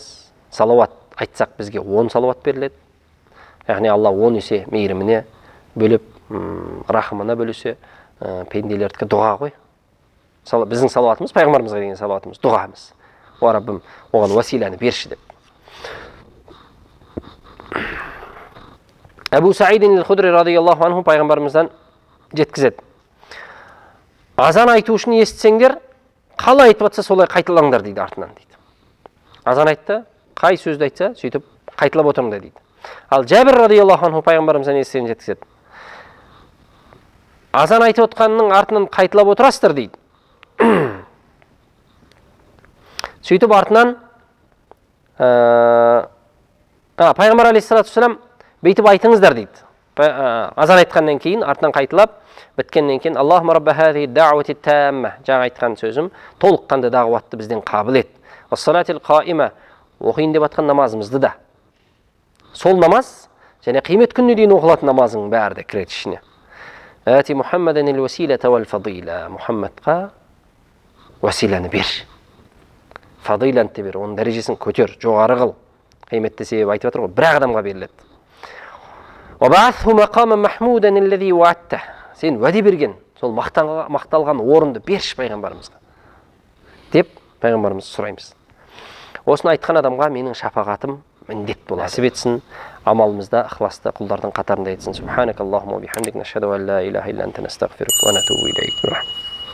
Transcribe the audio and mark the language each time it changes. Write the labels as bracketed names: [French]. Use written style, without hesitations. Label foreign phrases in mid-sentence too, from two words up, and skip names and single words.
[Kazakh] Салауат айтсақ бізге 10 салауат беріледі. Яғни Алла 10 есе мейіріміне бөліп, рахымына бөлісе, пенделердікі дұға ғой. Біздің салауатымыз, пайғамбарымызға деген салауатымыз, дұғамыз. О Раббым, оған уәсиләні берші деп. Әбу Саидин ал-Худри [Arabic] رضي الله عنه [Kazakh] пайғамбарымыздан жеткізеді. Азан айту үшін естісеңдер, қалай айтып жатса солай қайталаңдар дейді артынан дейді. Азан айтты, қай сөзді айтса, сөйтіп қайталап отырыңдар дейді. Ал Жәбір [Arabic] رضي الله عنه [Kazakh] пайғамбарымыздан естігенін жеткізеді. Азан айтып отқанның артынан қайталап отырасыздар дейді. Сөйтіп артынан пайғамбар [Arabic] عليه الصلاة والسلام [Kazakh] бүйтіп айтыңыздар дейді. Азан айтқаннан кейін артынан қайталап біткеннен кейін [Arabic] اللهم رب هذه الدعوة التامة, [Kazakh] жаңа айтқан сөзім, толыққанды дағуатты бізден қабыл ет. [Arabic] والصلاة القائمة, [Kazakh] оқиын деп атқан намазымызды да. Сол намаз және қиямет күніне дейін оқылатын намазың бәрі де кіреді ішіне. [Arabic] آت محمدا الوسيلة والفضيلة, [Kazakh] Мұхаммадқа уәсиләні бер. Фадиланы бер, оның дәрежесін көтер, жоғары қыл. Қиметті себеп айтып жатыр ғой, бір адамға беріледі. [Arabic] وَبَعَثْهُ مَقَامًا مَحْمُودًا الَّذِي وَعَدتَّهُ, [Kazakh] сен уәде берген сол мақталған орынды берші пайғамбарымызға деп пайғамбарымыз сұраймыз. Осыны айтқан адамға менің шапағатым міндет болады. Нәсіп етсін, амалымызда ықыласты құлдардың қатарында етсін. [Arabic] سبحانك اللهم وبحمدك نشهد أن لا إله إلا أنت نستغفرك ونتوب إليك.